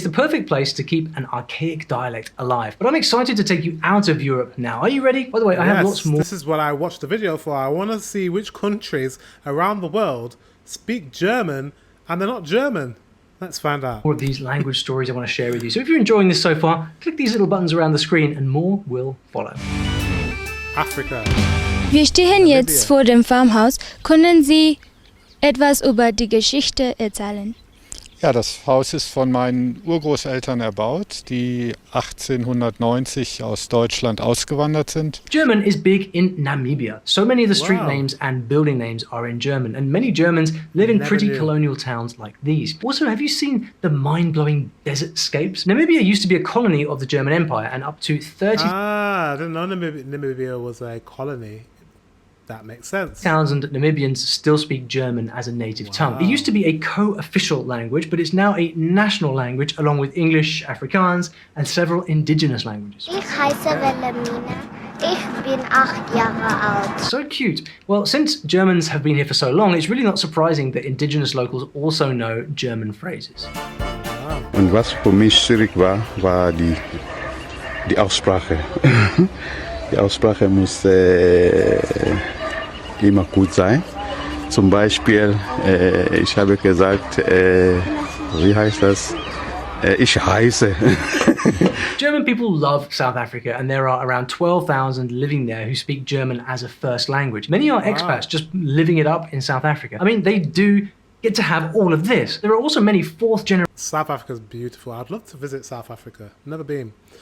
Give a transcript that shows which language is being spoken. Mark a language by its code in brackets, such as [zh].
[en] It's the perfect place to keep an archaic dialect alive. But I'm excited to take you out of Europe now. Are you ready? By the way, I have lots more. This is what I watched the video for. I want to see which countries around the world speak German and they're not German. Let's find out. More of these language stories I want to share with you. So if you're enjoying this so far, click these little buttons around the screen and more will follow. Africa. [de] Wir stehen jetzt vor dem Farmhaus. Können Sie etwas über die Geschichte erzählen? Ja, das Haus ist von meinen Urgroßeltern erbaut, die 1890 aus Deutschland ausgewandert sind. [en] German is big in Namibia. So many of the street names and building names are in German, and many Germans live in pretty colonial towns like these. Also, have you seen the mind-blowing desertscapes? Namibia used to be a colony of the German Empire, and up to 30... I didn't know Namibia was a colony. that makes sense. 1,000 Namibians still speak German as a native tongue. It used to be a co-official language, but it's now a national language along with English, Afrikaans, and several indigenous languages. [de] Ich heiße Wilhelmina. Ich bin 8 Jahre alt. [en] So cute. Well, since Germans have been here for so long, it's really not surprising that indigenous locals also know German phrases. [de] Und was für mich schwierig war die Aussprache. Die Aussprache muss immer gut sein. Zum Beispiel, ich habe gesagt, wie heißt das? Ich heiße. [en] German people love South Africa, and there are around 12,000 living there who speak German as a first language. Many are expats just living it up in South Africa. I mean, they do get to have all of this. There are also many fourth generation. South Africa's beautiful. I'd love to visit South Africa. Never been.